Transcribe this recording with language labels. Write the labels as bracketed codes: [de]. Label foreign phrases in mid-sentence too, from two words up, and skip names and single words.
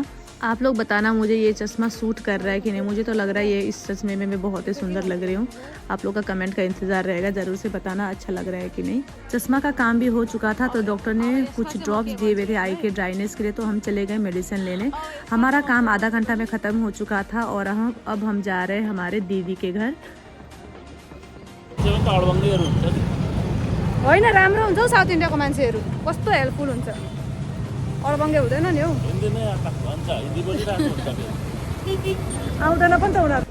[hi] आप लोग बताना मुझे ये चश्मा सूट कर रहा है कि नहीं। मुझे तो लग रहा है ये इस चश्मे में मैं बहुत ही सुंदर लग रही हूँ। आप लोग का कमेंट का इंतज़ार रहेगा, ज़रूर से बताना अच्छा लग रहा है कि नहीं। चश्मा का काम भी हो चुका था तो डॉक्टर ने कुछ ड्रॉप्स दिए हुए थे आई के ड्राइनेस के लिए। तो हम चले गए मेडिसिन लेने। हमारा काम आधा घंटा में ख़त्म हो चुका था और अब हम जा रहे हैं हमारे दीदी के घर। [ne] होइन राम्रो हुन्छ हौ साउथ इन्डियाको मान्छेहरू, कस्तो हेल्पफुल हुन्छ। अडबङ्गे हुँदैन नि हौ। आउँदैन पनि त उनीहरू।